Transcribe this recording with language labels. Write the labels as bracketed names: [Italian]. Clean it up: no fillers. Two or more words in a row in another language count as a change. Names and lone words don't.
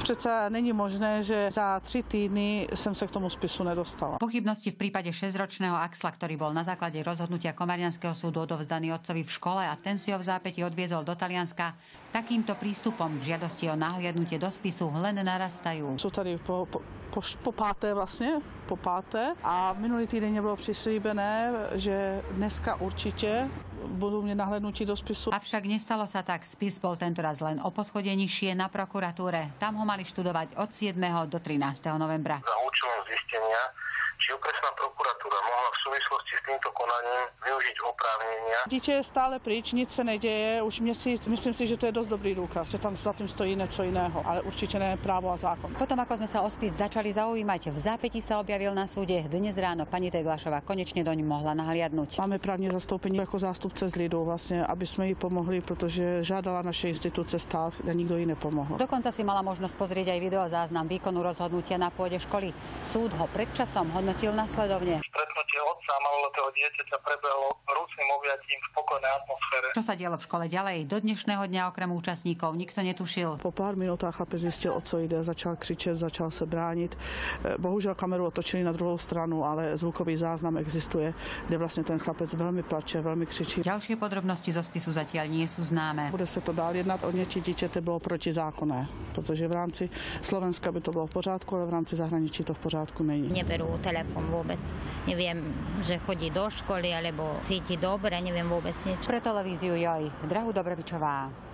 [Czech] Přece není možné, že za 3 týdny jsem se k tomu spisu nedostala. [Slovak] Pochybnosti v prípade 6-ročného Axla, ktorý bol na základe rozhodnutia Komarianského súdu odovzdaný otcovi v škole a ten si ho v zápäti odviezol do Talianska, takýmto prístupom k žiadosti o nahliadnutie do spisu len narastajú. [Czech] Sú tady po páté vlastně, po páté a minulý týden bylo přislíbené, že dneska určitě budú mne nahlédnutí do spisu. [Slovak] Avšak nestalo sa tak. Spis bol tentoraz len o poschodie nižšie na prokuratúre. Tam ho mali študovať od 7. do 13. novembra. Za účelom zistenia, či okresná prokuratúra mohla v súvislosti s týmto konaním využiť oprávnenia. [Czech] Dítě je stále pryč, nic se neděje, už měsíc, myslím si, že to je dost dobrý důkaz, že tam za tým stojí něco jiného, ale určitě ne právo a zákon. [Slovak] Potom, ako sme sa o spis začali zaujímať, v zápäti sa objavil na súde. Dnes ráno pani Teglašová konečne doň mohla nahliadnúť. [Czech] Máme právně zastoupení jako zástupce z lidu, vlastně, aby jsme jí pomohli, protože žádala naše instituce stát a nikdo jí nepomohl. [Slovak] Dokonca si mala možnosť pozrieť aj videozáznam výkonu rozhodnutia na pôde školy. Súd ho pred časom hodnotil nasledovne. Stretnutie otca a maloletého dieťaťa prebehlo vrúcným objatím v pokojnej atmosfére. Čo sa dialo v škole ďalej? Do dnešného dňa okrem účastníkov nikto netušil. [Czech] Po pár minutách chlapec zjistil, o co jde, začal křičet, začal se bránit. Bohužel kameru otočili na druhou stranu, ale zvukový záznam existuje, kde vlastně ten chlapec velmi plače, velmi křičí. [Slovak] Ďalšie podrobnosti zo spisu zatiaľ nie sú známe. [Czech] Bude se to dál jednat, odnětí dítěte bylo protizákonné, protože v rámci Slovenska by to bylo v pořádku, ale v rámci zahraničí to v pořádku není. [Slovak] Neberú telefon vôbec. Neviem, že chodí do školy alebo cíti dobre, neviem vôbec nič. Pre televíziu Joj, Drahu Dobrovičová.